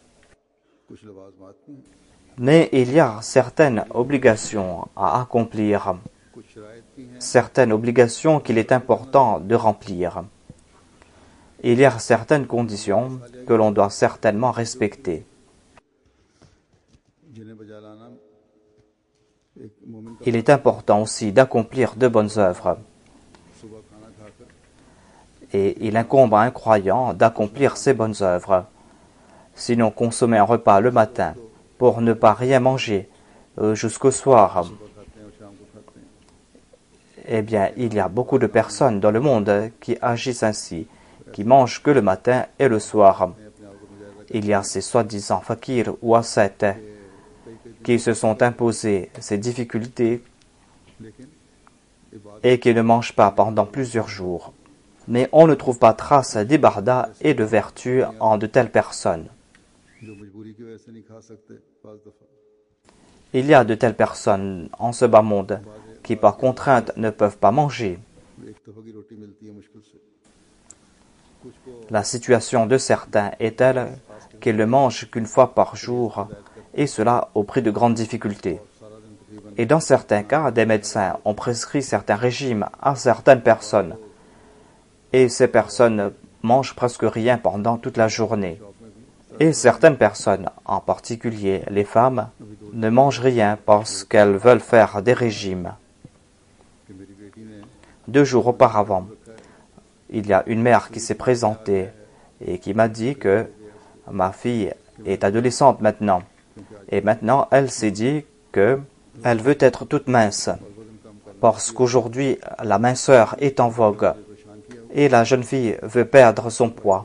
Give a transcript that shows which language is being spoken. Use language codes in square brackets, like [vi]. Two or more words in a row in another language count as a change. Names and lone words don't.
[fr] Mais il y a certaines obligations à accomplir, certaines obligations qu'il est important de remplir. Il y a certaines conditions que l'on doit certainement respecter. [ur] एक मोमिन का [fr] Il est important aussi d'accomplir de bonnes œuvres. [ur] सुबह खाना खाकर [fr] Et il incombe à un croyant d'accomplir ces bonnes œuvres. Sinon, consommer un repas le matin pour ne pas rien manger jusqu'au soir, [ur] सुबह खाते हैं और शाम को खाते हैं, [fr] eh bien, il y a beaucoup de personnes dans le monde qui agissent ainsi, qui mangent que le matin et le soir. [ur] मैं अपने आप को मुजाहिदा [fr] Il y a ces soi-disant fakirs ou ascètes qui se sont imposés ces difficultés [ur] लेकिन इबादत [fr] et qui ne mangent pas pendant plusieurs jours. Mais on ne trouve pas trace d'ibadah et de vertu en de telles personnes. [ur] जो मजबूरी की वजह से नहीं खा सकते बाज़ दफ़ा [fr] Il y a de telles personnes en ce bas monde qui par contrainte ne peuvent pas manger. [ur] एक तफ़ा की रोटी मिलती है मुश्किल से, कुछ को [fr] La situation de certains est telle qu'ils ne mangent qu'une fois par jour, et cela au prix de grandes difficultés. [ur] सारा दिन तकरीबन [fr] Et dans certains cas, des médecins ont prescrit certains régimes à certaines personnes, et ces personnes mangent presque rien pendant toute la journée. Et certaines personnes, en particulier les femmes, ne mangent rien parce qu'elles veulent faire des régimes. [ur] कि मेरी बेटी ने [fr] 2 jours auparavant, il y a une mère qui s'est présentée et qui m'a dit que ma fille est adolescente maintenant. Et maintenant, elle s'est dit qu'elle veut être toute mince parce qu'aujourd'hui, la minceur est en vogue et la jeune fille veut perdre son poids.